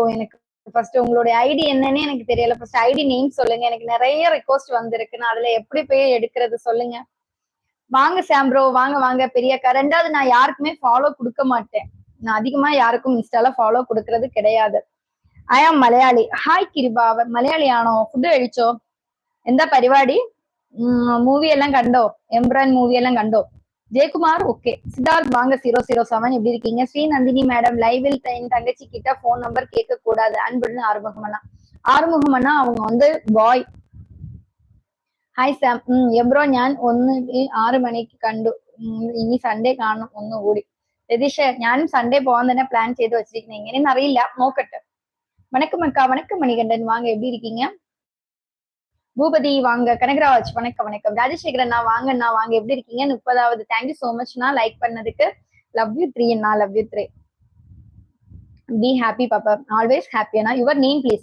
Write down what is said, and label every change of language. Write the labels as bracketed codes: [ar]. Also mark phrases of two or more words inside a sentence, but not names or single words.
[ta] எனக்கு ஃபர்ஸ்ட் உங்களுடைய ஐடி என்னன்னு எனக்கு தெரியல. ஃபர்ஸ்ட் [en] ID name [ta] சொல்லுங்க. எனக்கு நிறைய ரிக்வஸ்ட் வந்திருக்கு, நான் அதுல எப்படி போய் எடுக்கிறது சொல்லுங்க. வாங்க சாம் ப்ரோ, வாங்க வாங்க பெரியக்கா. ரெண்டாவது, நான் யாருக்குமே ஃபாலோ கொடுக்க மாட்டேன். நான் அதிகமா யாருக்கும் இன்ஸ்டால ஃபாலோ கொடுக்கறது கிடையாது. [en] I am Malayali. Hi Kripa. அவர் [ml] മലയാളിയാണോ? ഫുഡ് കഴിച്ചോ? എന്താ പരിപാടി? മൂവി എല്ലാം കണ്ടോ? എംബ്രാൻ മൂവി എല്ലാം കണ്ടോ? [ta] ஜெயக்குமார் ஓகே. சித்தார்த் வாங்க. 007 எப்படி இருக்கீங்க? ஸ்ரீ நந்தினி மேடம், லைவில் என் தங்கச்சி கிட்ட [en] phone number [ta] கேட்க கூடாது, அன்புடன் ஆறுமுகமண்ணா. ஆறுமுகமண்ணா அவங்க வந்து பாய். [ml] ഹായ് സാം. എബ്രോ, ഞാൻ 6 മണിക്ക് കണ്ടു. ഇനി സൺഡേ കാണണം ഒന്നുകൂടി. രതീഷ്, ഞാനും സൺഡേ പോകാൻ തന്നെ പ്ലാൻ ചെയ്ത് വെച്ചിരിക്കുന്നത്. എങ്ങനെയെന്ന് അറിയില്ല, നോക്കട്ടെ. [ta] வணக்கம் அக்கா. வணக்கம் மணிகண்டன் வாங்க, எப்படி இருக்கீங்க? பூபதி வாங்க. கனகராஜ் வணக்கம் வணக்கம். ராஜசேகரன் வாங்கண்ணா, வாங்க, எப்படி இருக்கீங்க? [en] 30வது, thank you so much like [ta] பண்ணதுக்கு. [en] love you 3 [ta] அண்ணா, [en] love you 3. be happy பாப்பா, always happy அண்ணா. your name please.